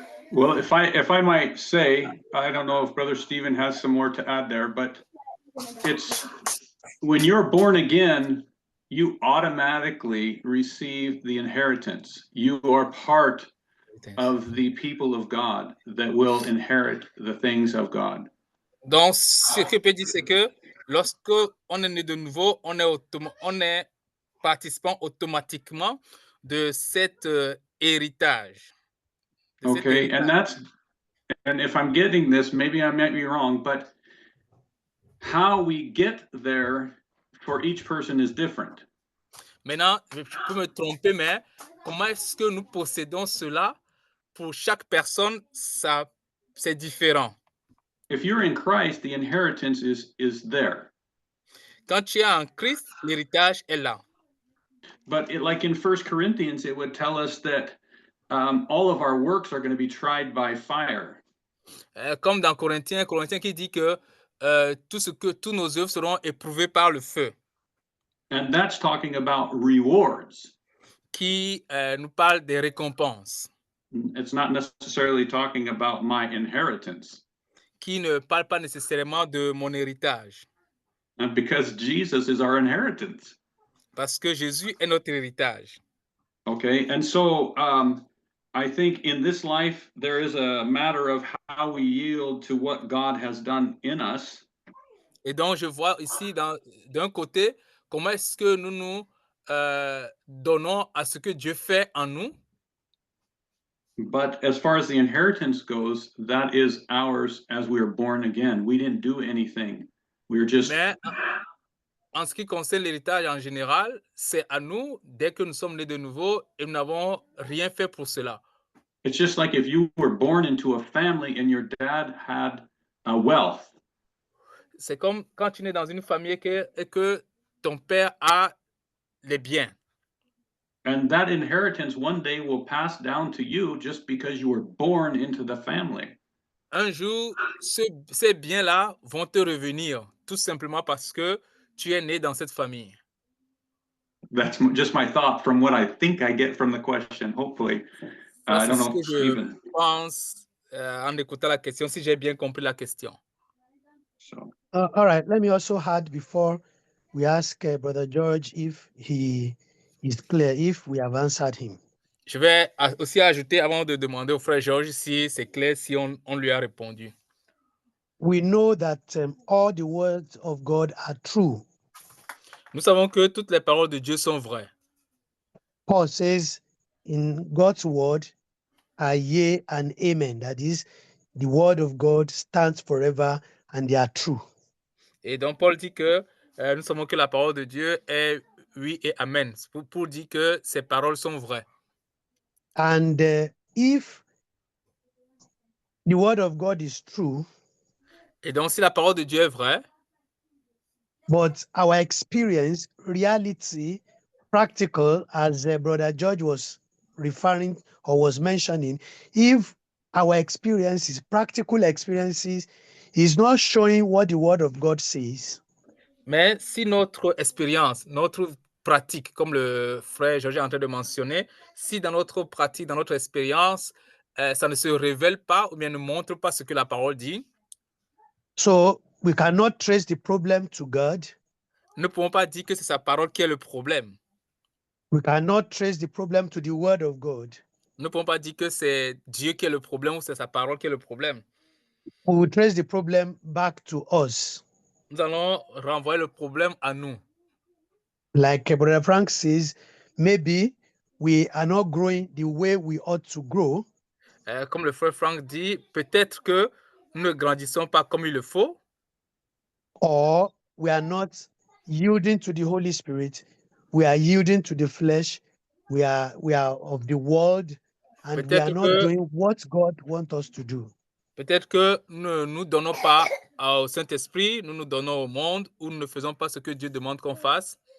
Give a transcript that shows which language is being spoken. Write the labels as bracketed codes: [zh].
[en] Well, if I might say, I don't know if Brother Stephen has some more to add there, but it's when you're born again, you automatically receive the inheritance. You are part of the people of God that will inherit the things of God. [fr] Donc, ce que peut dire, c'est que lorsque on est né de nouveau, on est participant automatiquement de cet héritage. [en] Okay, and if I'm getting this, maybe I might be wrong, but how we get there for each person is different. [fr] Maintenant, je peux me tromper, mais comment est-ce que nous possédons cela? Pour chaque personne, c'est différent. [en] If you're in Christ, the inheritance is there. [fr] Quand tu es en Christ, l'héritage est là. [en] But like in 1 Corinthians, it would tell us that all of our works are going to be tried by fire. [fr] Comme dans Corinthiens qui dit que tous nos œuvres seront éprouvées par le feu. [en] And that's talking about rewards. [fr] Qui nous parle des récompenses. [en] It's not necessarily talking about my inheritance. [fr] Qui ne parle pas nécessairement de mon héritage. [en] And because Jesus is our inheritance. [fr] Parce que Jésus est notre héritage. [en] Okay, and so I think in this life, there is a matter of how we yield to what God has done in us. [fr] Et donc, je vois ici, d'un côté, comment est-ce que nous nous donnons à ce que Dieu fait en nous. [en] But as far as the inheritance goes, that is ours as we are born again. We didn't do anything. We were just... [fr] Mais en ce qui concerne l'héritage en général, c'est à nous, dès que nous sommes nés de nouveau, et nous n'avons rien fait pour cela. [en] It's just like if you were born into a family and your dad had wealth. [fr] C'est comme quand tu nais dans une famille et que ton père a les biens. [en] And that inheritance one day will pass down to you just because you were born into the family. [fr] Un jour, ces biens-là vont te revenir, tout simplement parce que tu es né dans cette famille. [en] That's just my thought from what I think I get from the question, hopefully. I don't know, Stephen. [fr] Je pense en écoutant la question, si j'ai bien compris la question. [en] So. All right, let me also add before we ask Brother George if he is clear, if we have answered him. [fr] Je vais aussi ajouter avant de demander au frère Georges si c'est clair, si on lui a répondu. [en] We know that all the words of God are true. [fr] Nous savons que toutes les paroles de Dieu sont vraies. [en] Paul says in God's word are yea and amen. That is, the word of God stands forever and they are true. [fr] Et donc Paul dit que nous savons que la parole de Dieu est oui et amen. Pour dire que ces paroles sont vraies. [en] And if the word of God is true, [fr] Et donc, si la parole de Dieu est vraie, [en] but our experience, reality, practical, as Brother George was referring or was mentioning, if our experiences, practical experiences, is not showing what the word of God says, [fr] mais si notre expérience, notre pratique, comme le frère Georges est en train de mentionner, si dans notre pratique, dans notre expérience, ça ne se révèle pas ou bien ne montre pas ce que la parole dit, [en] so we cannot trace the problem to God. [fr] nous ne pouvons pas dire que c'est sa parole qui est le problème. [en] We cannot trace the problem to the word of God. [fr] Nous ne pouvons pas dire que c'est Dieu qui est le problème ou c'est sa parole qui est le problème. [en] We will trace the problem back to us. [fr] Nous allons renvoyer le problème à nous. [en] Like Brother Frank says, maybe we are not growing the way we ought to grow, [fr] Comme le frère Frank dit, peut-être que nous ne grandissons pas comme il le faut, [en] or we are not yielding to the Holy Spirit. We are yielding to the flesh. We are of the world, and we are [fr] peut-être [en] not [fr] que, [en] doing what God wants us to do. [fr] peut-être que nous ne nous donnons pas au Saint-Esprit, nous nous donnons au monde, ou nous ne faisons pas ce que Dieu demande qu'on fasse.